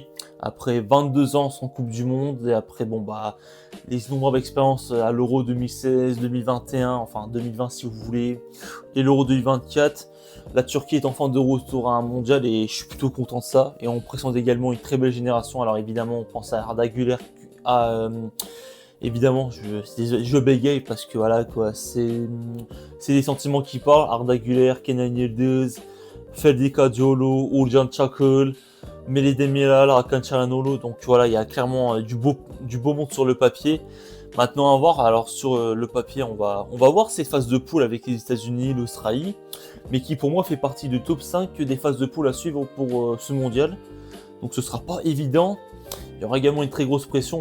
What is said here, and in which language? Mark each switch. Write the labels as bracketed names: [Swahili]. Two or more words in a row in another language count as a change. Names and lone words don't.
[French] Après 22 ans sans Coupe du Monde, et après les innombrables expériences à l'Euro 2016, 2021, enfin 2020 si vous voulez, et l'Euro 2024, la Turquie est enfin de retour à un mondial et je suis plutôt content de ça. Et on présente également une très belle génération. Alors évidemment, on pense à Arda Güler, évidemment, je bégaye parce que voilà quoi, c'est des sentiments qui parlent. Arda Güler, Kenan Yıldız, Ferdinand Diallo, Uğurcan Çakır, Mele Demiral, Hakan Çalhanoğlu, donc voilà, il y a clairement du beau monde sur le papier. Maintenant à voir, alors sur le papier, on va voir ces phases de poule avec les États-Unis, l'Australie, mais qui pour moi fait partie du top 5 des phases de poule à suivre pour ce mondial. Donc ce sera pas évident. Il y aura également une très grosse pression.